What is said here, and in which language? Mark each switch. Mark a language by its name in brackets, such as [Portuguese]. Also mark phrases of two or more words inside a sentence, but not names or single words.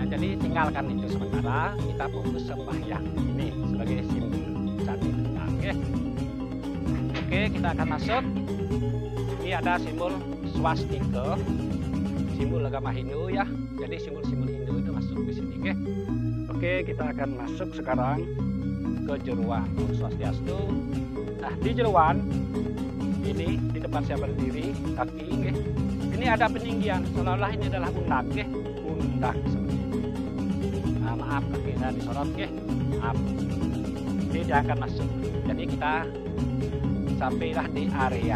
[Indonesian] Jadi tinggalkan itu sementara, kita fokus sembahyang ini sebagai simbol candi bentar. Oke, kita akan masuk. Ini ada simbol swastika, simbol agama Hindu ya. Jadi simbol-simbol Hindu itu masuk ke sini. Oke, kita akan masuk sekarang ke jeruan. [Balinese] Om Swastiastu. [Indonesian] Nah, di jeruan ini di depan saya berdiri kaki ini ada peninggian seolah-olah ini adalah undak undak seperti itu. Nah, maaf kaki saya disorot maaf. Jadi dia akan masuk. Jadi kita sampailah di area.